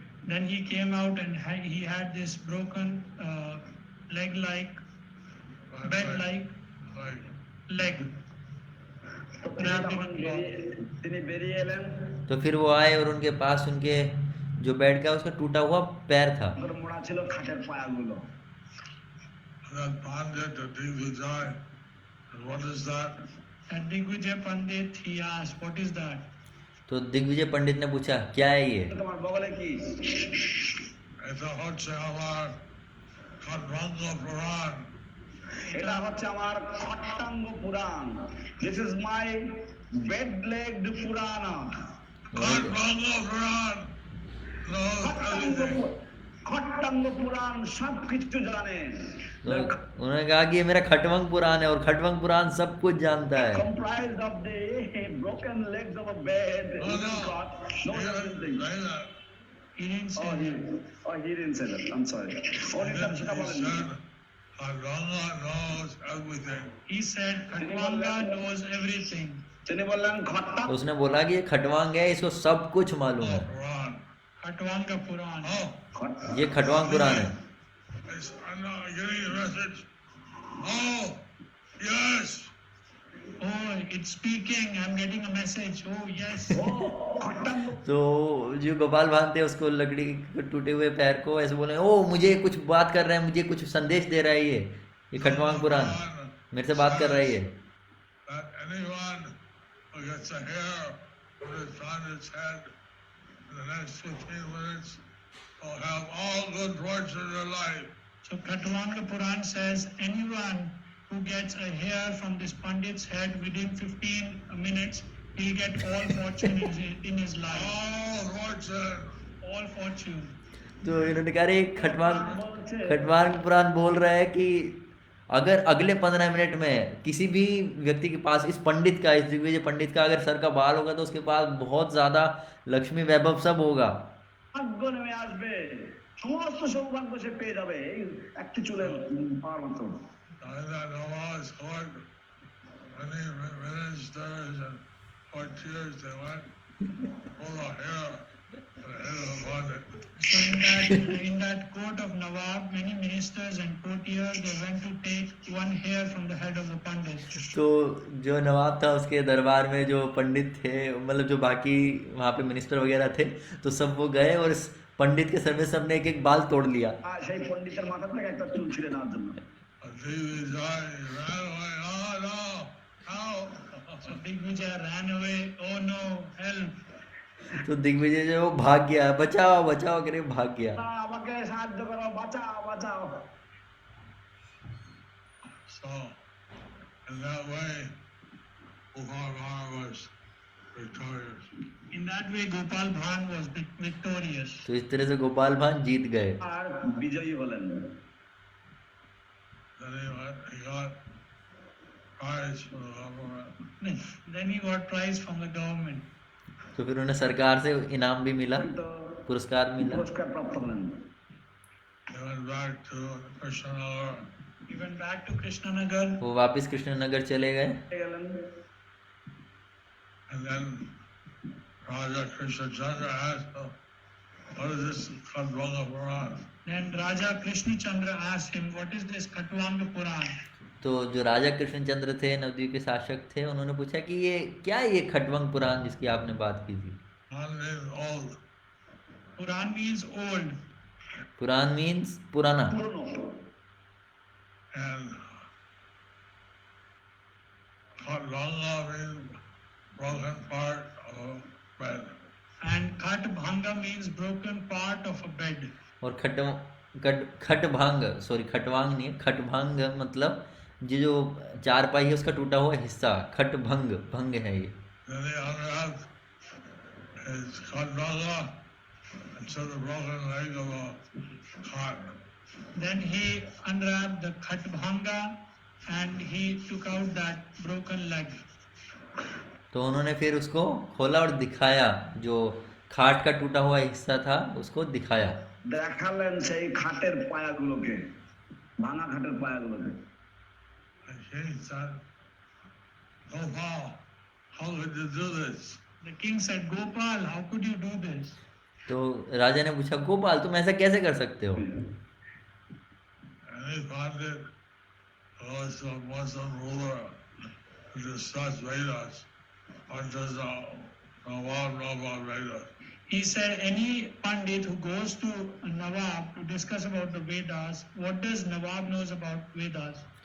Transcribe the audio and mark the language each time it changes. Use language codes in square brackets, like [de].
[en] Then he came out and he had this broken leg-like, bed-like leg. [bn] তো তিনি তখন তিনি বেরিয়ে এলেন। [hi] तो फिर वो आए और उनके पास उनके जो बेड का उसका टूटा हुआ पैर था। [bn] ওর মোড়া ছিল খাটের পায়াগুলো। [en] That Pandit, the Digvijay, what is that? At Digvijay Pandit, he asked, what is that? [hi] तो दिग्विजय पंडित ने पूछा, क्या है ये? [bn] তোমার বগলে কি? এটা হচ্ছে আমার খট্টাঙ্গ পুরাণ। এটা হচ্ছে আমার খট্টাঙ্গ পুরাণ। [en] This is my bed-legged Purana. Khattanga Purana knows everything. [bn] Khatvanga পুরাণ সব কিছু জানে। [hi] तो उन्होंने कहा कि ये मेरा खटवंग पुराण है और खटवंग पुराण सब कुछ जानता है। [en] Comprised of the broken legs of a bed. No, Knows everything. He didn't say that. He didn't say that. I'm sorry. Only He [bn] that সেটা বলেন। [en] said, Khadvanga knows everything. He said, Khatwanga knows everything. [bn] তিনি বললেন খট্টাঙ্গ [hi] उसने बोला कि ये खटवांग है, इसको सब कुछ मालूम है। [en] Puran. Khatwanga Puran. Oh, [hi] ये खटवांग पुराण है। [en] I'm not getting the message. Oh, yes. Oh, it's speaking. I'm getting a message. Oh, yes. [bn] Khatvanga [hi] तो जो गोपाल भान थे उसको लकड़ी के टूटे हुए पैर को ऐसे बोले, ओ मुझे कुछ बात कर रहा है, मुझे कुछ संदेश दे रहा है ये खटवांग पुराण मेरे से बात कर रहा है ये। [en] That anyone who gets a hair on his head in the next 15 minutes will have all good fortune in their life. So Khatwanga Puran says, anyone who gets a hair from this Pandit's head within 15 minutes, he'll get all fortune in his life. All fortune. All fortune. [hi] तो इन्होंने कहा, रे खटवांग पुराण बोल रहा है कि अगर अगले 15 मिनट में किसी भी व्यक्ति के पास इस दिग्विजय पंडित का अगर सर का बाल होगा तो उसके पास बहुत ज्यादा लक्ष्मी वैभव सब होगा। [bn] ভাগ্য নেমে আসবে, সমস্ত সৌভাগ্য সে পেয়ে যাবে এই একটি চুলের পাওয়ার মতো। [en] I know it's hard. Many ministers and courtiers, they went full of hair to the head of the Pandit. So in that court of Nawab, many ministers and courtiers, they went to take one hair from the head of the Pandit. [hi] तो जो नवाब था उसके दरबार में जो पंडित थे, मतलब जो बाकी वहाँ पे मिनिस्टर वगैरह थे, तो सब वो गए और इस पंडित के सर में सबने एक एक बाल तोड़ लिया। [bn] সেই পণ্ডিতের মাথা থেকে একটা চুল ছিঁড়ে নেওয়ার জন্য। [en] And Digvijay ran away. Oh no! Help! So Digvijay ran away. Oh no, help. [hi] तो दिग्विजय जो वो भाग गया, बचाओ बचाओ करे भाग गया। [bn] আমাকে সাহায্য করো, বাঁচাও বাঁচাও। [en] So, in that way, Gopal Bhatta was victorious. In that way, Gopal Bhan was victorious. [hi] तो इस तरह से गोपाल भान जीत गए। [bn] আর বিজয়ী হলেন। [en] Then he got prize from the government. Then he got prize from the government. [hi] तो फिर उन्हें सरकार से इनाम भी मिला, [bn] তো [hi] पुरस्कार मिला। [bn] পুরস্কার প্রাপ্ত হলেন। [en] He went back to Krishnanagar. He went back to Krishnanagar. [hi] वो वापस कृष्णनगर चले गए। [bn] গেলেন। [en] And then Raja Krishna Chandra asked him, what is this Khatvanga Puran? Then Raja Krishna Chandra asked him, what is this Khatvanga Puran? [hi] तो जो राजा कृष्णचंद्र थे, नवद्वीप के शासक थे, उन्होंने पूछा कि ये क्या है, ये खटवंग पुराण जिसकी आपने बात की थी? [en] Puran means old. Puran means old. [hi] पुराण मीन्स पुराना, [bn] পুরনো। [en] And Khatvanga means broken part of a bed. And Khatvanga means broken part of a bed. [hi] और खटभांग, सॉरी खटवांग नहीं है, खटभांग मतलब ये जो चारपाई है उसका टूटा हुआ हिस्सा, खटभंग, भंग है ये। [en] Then he unwrapped his Khatvanga and saw the broken leg of a cot. Then he unwrapped the Khatvanga and he took out that broken leg. [hi] तो उन्होंने फिर उसको खोला और दिखाया, जो खाट का टूटा हुआ हिस्सा था उसको दिखाया। [bn] দেখালেন সেই খাটের পায়াগুলোকে, ভাঙা খাটের পায়াগুলোকে। [en] And king said, Gopal, how could you do this? The king said, Gopal, how could you do this? [hi] तो राजा ने पूछा, गोपाल तुम ऐसा कैसे कर सकते हो? [en] And he found it was a Muslim ruler who discussed Vedas, or does Nawab know about Vedas? He said, any Pandit who goes to Nawab to discuss about the Vedas, what does Nawab knows about Vedas?